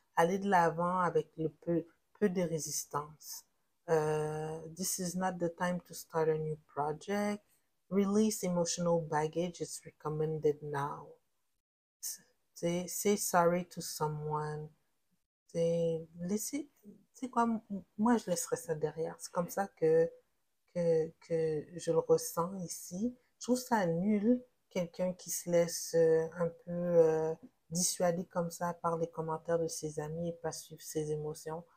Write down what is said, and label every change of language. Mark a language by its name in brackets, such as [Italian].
[French] Aller de l'avant avec le peu de résistance. [English] This is not the time to start a new project. Release emotional baggage is recommended now. Say sorry to someone. [French] Laissez, c'est quoi, moi je laisserai ça derrière. C'est comme ça que je le ressens ici. Je trouve ça nul, quelqu'un qui se laisse un peu dissuader comme ça par les commentaires de ses amis et pas suivre ses émotions.